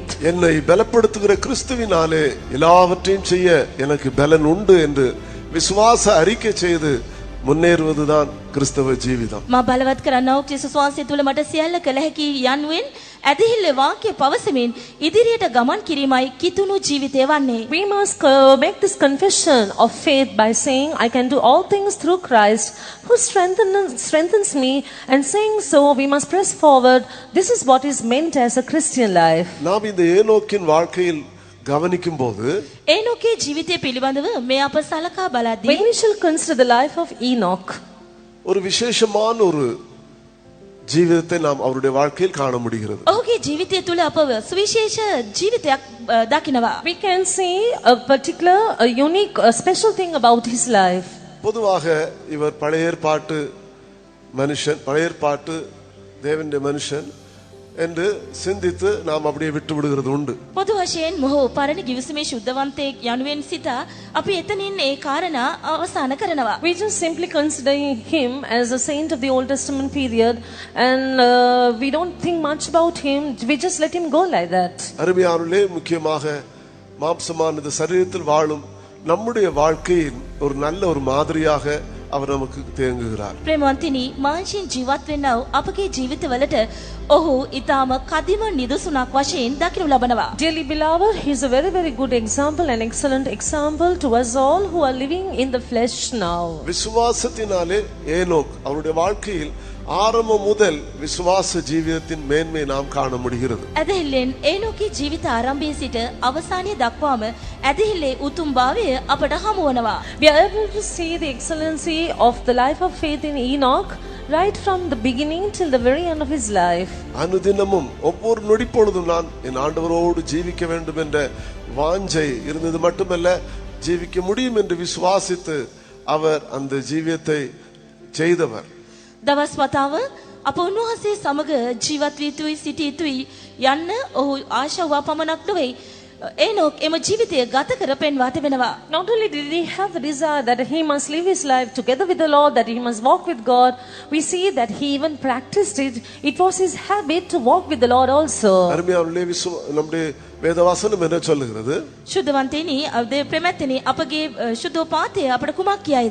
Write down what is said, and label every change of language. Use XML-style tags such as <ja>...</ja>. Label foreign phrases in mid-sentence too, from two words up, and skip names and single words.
<ta>என்னை பலப்படுத்துகிற கிறிஸ்துவினாலே எல்லாவற்றையும் செய்ய எனக்கு பலன் உண்டு என்று விசுவாச அறிக்கை செய்து முன்னேறுவதுதான் கிறிஸ்தவ ஜீவிதம்.</ta> <si>මා බලවත් කරන්නව ක්‍රිස්තුස් වහන්සේ තුල මට සියල්ල කළ හැකි යනුවෙන් ඇදහිල්ලේ වාක්‍ය පවසමින් ඉදිරියට ගමන් කිරීමයි කිතුණු ජීවිතය වන්නේ.</si> <en>We must make this confession of faith by saying, I can do all things through Christ who strengthens me, and saying so we must press forward. This is what is meant as a Christian life.</en> <ta>நாம் இந்த ஏனோக்கின் வாழ்க்கையில் கவனிக்கும் போது</ta> <si>ඒනොකේ ජීවිතය පිළිබඳව මේ අප සලකා බලද්දී</si> <en>When we shall consider the life of Enoch,</en> <ta>ஒரு விசேஷமான ஒரு ஜீவிதத்தை நாம் அவருடைய வாழ்க்கையில் காண முடிகிறது.</ta> <si>ඔහුගේ ජීවිතය තුල අපව සුවිශේෂ ජීවිතයක් දකිනවා.</si> <en>we can see a particular, a unique, a special thing about his life.</en> <ta>பொதுவாக இவர் பழைய ஏற்பாட்டு மனுஷன், பழைய ஏற்பாட்டு தேவனுடைய மனுஷன் என்று சிந்தித்து நாம் அப்படியே விட்டு விடுகிறது உண்டு.</ta> <si>පොදු වශයෙන් මොහු පරණ ගිවිසුමේ ශුද්ධවන්තයෙක් යනුවෙන් සිතා අපි එතනින් ඒ කාරණා අවසන් කරනවා.</si> <en>We just simply consider him as a saint of the Old Testament period, and we don't think much about him. We just let him go like that.</en> <ta>அருமையானவர்களே, முக்கியமாக மாம்சமான இந்த சரீரத்தில் வாழும் நம்முடைய வாழ்க்கையின் ஒரு நல்ல ஒரு மாதிரியாக அவர் நமக்கு தேங்குகிறார்.</ta> <si>ප්‍රේමවන්තිනි, මාංශයෙන් ජීවත් වෙන්නව අපගේ ජීවිතවලට ඔහු ඊටාම කදිම නිදසුණක් වශයෙන් දකිනු ලබනවා.</si> <en>Dearly beloved, he is a very, very good example, an excellent example to us all who are living in the flesh now.</en> <ta>விசுவாசத்தினாலே ஏனோக் அவருடைய வாழ்க்கையில் ஆரம்பம் முதல் விசுவாச ஜீவிதத்தின் மேன்மை நாம் காண முடிகிறது.</ta> <si>ඇදහිල්ලෙන් ඒනොකේ ජීවිත ආරම්භයේ සිට අවසානයේ දක්වාම ඇදහිල්ලේ උතුම් භාවය අපට හමු වනවා.</si> <en>We are able to see the excellency of the life of faith in Enoch right from the beginning till the very end of his life.</en> <ta>அனுதினமும் ஒவ்வொரு நொடி பொழுதும் நான் என் ஆண்டவரோடு ஜீவிக்க வேண்டும் என்ற வாஞ்சை இருந்தது மட்டுமல்ல, ஜீவிக்க முடியும் என்று விசுவாசித்து அவர் அந்த ஜீவியத்தை செய்தவர்.</ta> <si>දවස් වතාව අප උන්වහන්සේ සමග ජීවත් වී යුතුයි, සිටිය යුතුයි යන්න ඔහු ආශාව පමණක් නොවේ. ඒනොක් එම ජීවිතය ගත කර පෙන්වා තිබෙනවා.</si> <en>Not only did he have the desire that he must live his life together with the Lord, that he must walk with God, we see that he even practiced it. It was his habit to walk with the Lord also.</en> <ta>அருமையானவர்களே, நம்முடைய வேதவசனம் என்ன சொல்லுகிறது?</ta> <si>ශුද්ධවන්තේනි, අපේ ප්‍රමෙත්තනි අපගේ ශුද්ධෝපාතය අපට කුමක් කියයිද?</si>